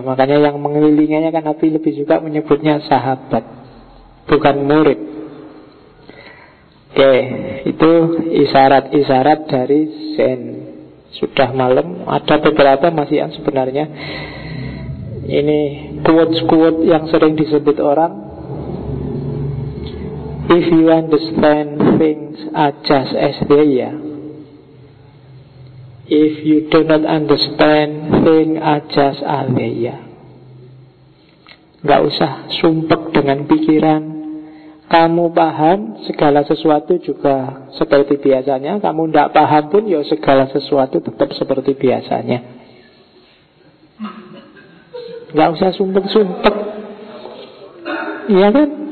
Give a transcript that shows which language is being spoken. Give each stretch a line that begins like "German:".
Indonesian: Makanya yang mengelilinginya kan Nabi lebih juga menyebutnya sahabat, bukan murid. Oke, itu isyarat-isyarat dari Zen. Sudah malam, ada beberapa masih yang sebenarnya. Ini quotes-quotes yang sering disebut orang.
English: If you understand things are just as they are, if you do not understand things are just as they are.
Indonesian: Gak usah sumpek dengan pikiran. Kamu paham segala sesuatu juga seperti biasanya. Kamu tidak paham pun ya segala sesuatu tetap seperti biasanya. Gak usah sumpek-sumpek. Iya kan?